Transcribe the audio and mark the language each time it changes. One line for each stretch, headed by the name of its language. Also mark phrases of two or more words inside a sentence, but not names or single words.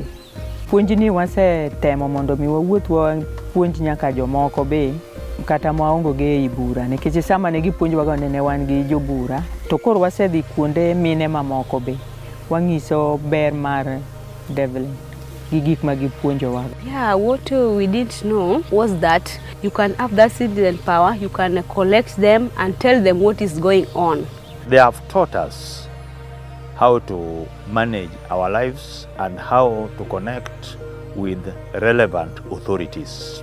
Luo (Kenya and Tanzania): Puonjni wasetemo mondo mi wawuoth puonj nyaka jomoko be kata maongo ge ei bura, nikech sama ne gipuonjwago ne wan gi jobura, to koro wasedhi kuonde mine mamoko be wang'iso ber mar DEVLINK gi gik ma gipuonjowago.
English: Yeah, what we didn't know was that you can have that citizen power, you can collect them and tell them what is going on. They have taught us how to manage our lives and how to connect with relevant authorities.